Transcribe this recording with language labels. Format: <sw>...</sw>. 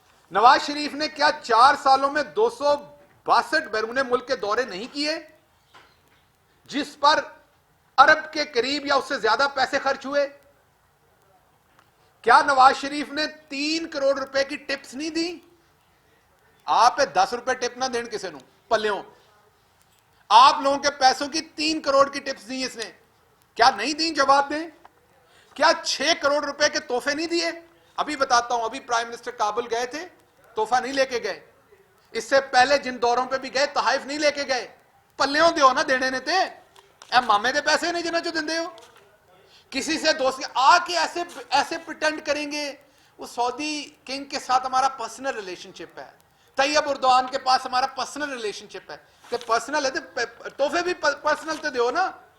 <ur>نواز شریف نے کیا 4 سالوں میں 262 بیرون ملک کے دورے نہیں کیے جس پر ارب کے قریب یا اس سے زیادہ پیسے خرچ ہوئے؟ کیا نواز شریف نے 3 کروڑ روپے کی ٹپس نہیں دی؟ آپ 10 روپے ٹپ</ur> <pa>نہ دین کسے نو پلیوں,</pa> <ur>آپ لوگوں کے پیسوں کی 3 کروڑ کی ٹپس دی اس نے, کیا نہیں دی؟ جواب دیں. کیا 6 کروڑ روپے کے تحفے نہیں دیے؟ ابھی بتاتا ہوں, ابھی پرائم منسٹر کابل گئے تھے, تحفہ نہیں لے کے گئے. اس سے پہلے جن دوروں پہ بھی گئے تحائف نہیں لے کے گئے.</ur> <pa>پلیوں دیو نا دینے نے تے, اے مامے دے پیسے نہیں جنہاں جو دندے ہو.</pa> <ur>کسی سے دوست آ کے ایسے پریٹینڈ کریں گے وہ سعودی کنگ کے ساتھ ہمارا پرسنل ریلیشن شپ ہے, طیب اردوان کے پاس ہمارا پرسنل ریلیشن شپ ہے. کہ پرسنل ہے تو تحفے بھی پرسنل</ur> <pa>تو دیو نا.</pa>